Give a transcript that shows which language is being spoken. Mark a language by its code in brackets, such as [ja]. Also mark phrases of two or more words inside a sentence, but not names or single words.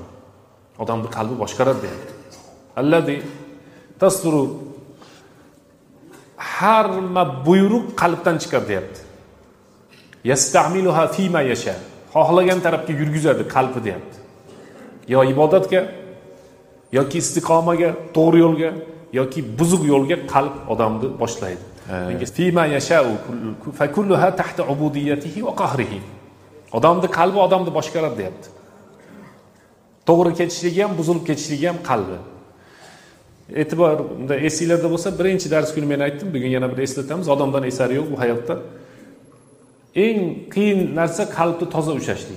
[uz] Odamning qalbi boshqaradi deyapti. [ar] الذي تصدر [uz] har buyruq qalbdan chiqadi deyapti. [ar] يستعملها فيما يشاء. [uz] Xohlagan tarafga yurgizadi qalbi deyapti. Yo ibodatga, yoki istiqomaga, to'g'ri yo'lga, yoki buzuq yo'lga qalb odamni boshlaydi. [ar] فيما يشاء فكلها تحت عبوديته وقهره. [uz] Odamning qalbi odamni boshqaradi deyapti. To'g'ri ketishligi ham, buzilib ketishligi ham qalbi. E'tiborda esinglarda bo'lsa, birinchi dars kuni men aytdim, bugun yana bir eslatamiz. Odamdan esari yo'q bu hayotda. Eng qiyin narsa qalbni toza ushlashlik.